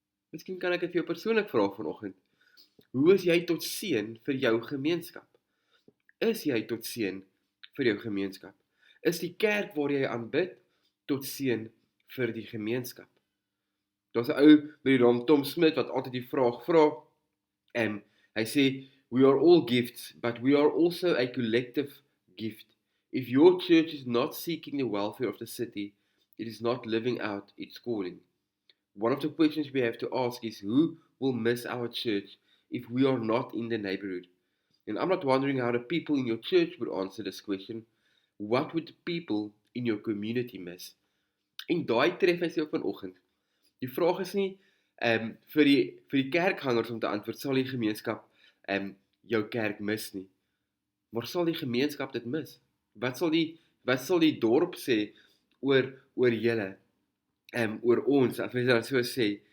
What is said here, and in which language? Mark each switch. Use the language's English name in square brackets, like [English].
[Afrikaans] Miskien kan ek dit vir jou persoonlik vra vanoggend. Hoe is jy tot seën vir jou gemeenskap? Is jy tot seën vir jou gemeenskap? Is die kerk waar jy aanbid tot seën vir die gemeenskap? Daar's 'n ou met die naam Tom Smith wat altyd die vraag vra. Hy sê, [English] we are all gifts, but we are also a collective gift. If your church is not seeking the welfare of the city, it is not living out its calling. One of the questions we have to ask is, who will miss our church if we are not in the neighborhood? And I'm not wondering how the people in your church would answer this question. What would the people in your community miss? [Afrikaans] En daai tref hy jou vanoggend. Die vraag is nie vir die kerkgangers om te antwoord, sal die gemeenskap jou kerk mis nie. Maar sal die gemeenskap dit mis? Wat sal die dorp sê oor julle, oor ons, as mens dit so sê?